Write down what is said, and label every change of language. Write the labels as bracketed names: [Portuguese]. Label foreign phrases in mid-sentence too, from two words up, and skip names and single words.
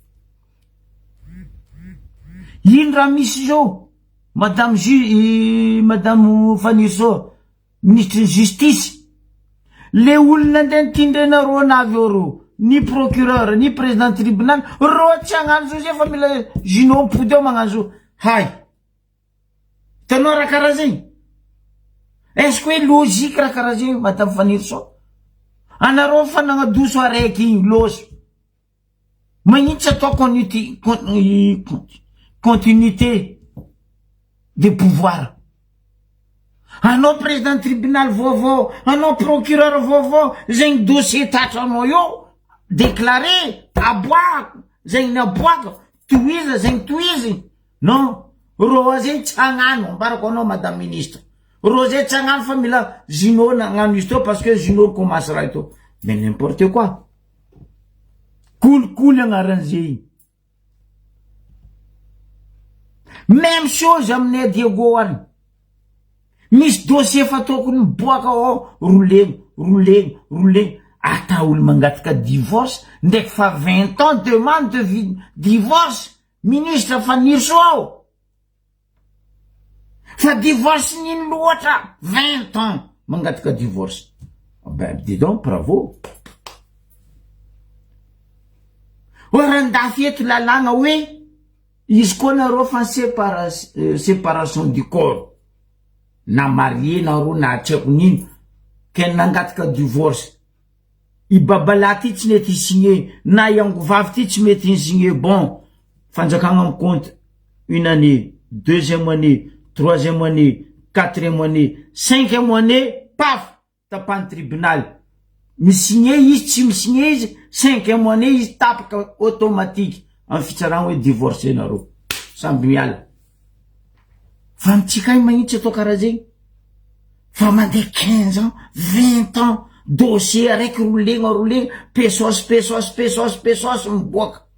[Malagasy] Ino raha misy zao madame Faniry Soa [French] ministre de justice [Malagasy] le olona ndeha nitindrenareo anavy eo ro ni procureur ni [French] président tribunal [Malagasy] ro tsy hagnano zao zay fa mila Gino mipody eo magnano zao. Hay tanao raha karaha zay [French] est-ce que [Malagasy] hoe logique raha karaha zay madame Faniry Soa? Anareo fa nagnadoso araiky igny loso magnitsy atao [French] continuité de pouvoir. [Malagasy] Anao [French] président tribunal [Malagasy] vaovao, anao procureur vaovao, zegny dossier tatranao io déclaré aboaka zegny naboaka toiza zegny toizy. Non, ro zay tsy hagnano ambarako anao madame ministre. Ro zay tsy hagnano fa mila Gino nagnano izy teo [French] parce que [Malagasy] Gino commence raha ito. [French] Mais n'importe quoi. Cool agnaran'izay. Même chose [Malagasy] aminay Diego any. Misy dossier fa tokony miboaka ao rouleny. Ata olo mangataka divorce ndreky fa 20 ans [French] demande de divorce [Malagasy] ministre Faniry Soa. Fa divorce nino loatra 20 ans mangataka divorce. [French] Ben dis donc bravo. [Malagasy] Orandafy eto lalagna hoe izy koa nareo fa [French] séparation du corps [Malagasy] na marié nareo na atseko nino ke nangataka divorce i babala ty tsy mety signé na iangovavy ty tsy mety signé. Bon fanjakagna amin'ny [French] compte une année, deuxième année, troisième année, quatrième année, cinquième année, [Malagasy] paf tapany tribunal misigné izy tsy misigné izy [French] cinquième année [Malagasy] izy tapaka automatique amin'ny fitsaragna hoe divorcé nareo samby miala. Fa mitsika magnitsy atao karaha zegny fa mandeha 15 ans 20 ans dossier araiky rolegna pesosy miboaka.